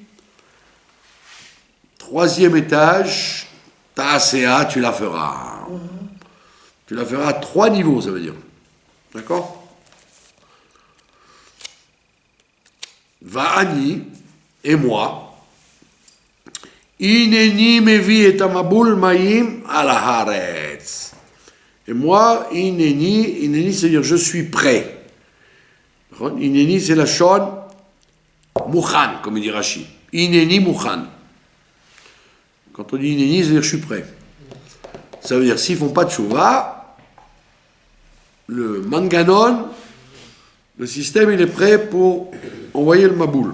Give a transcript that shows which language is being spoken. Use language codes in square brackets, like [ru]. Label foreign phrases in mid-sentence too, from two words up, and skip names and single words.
[fr] Troisième étage, Taasea, tu la feras. Tu la feras à 3 niveaux, ça veut dire. D'accord? Va'ani, et moi, [he] הנני מביא את המבול מים על הארץ. [fr] Et moi, Ineni, c'est-à-dire je suis prêt. Ineni, c'est [he] לשון מוכן, [fr] comme il dit Rashi. [he] הנני מוכן. [fr] Quand on dit Ineni, c'est-à-dire je suis prêt. Ça veut dire s'ils font pas de chouva, le manganon, le système, il est prêt pour envoyer le maboul.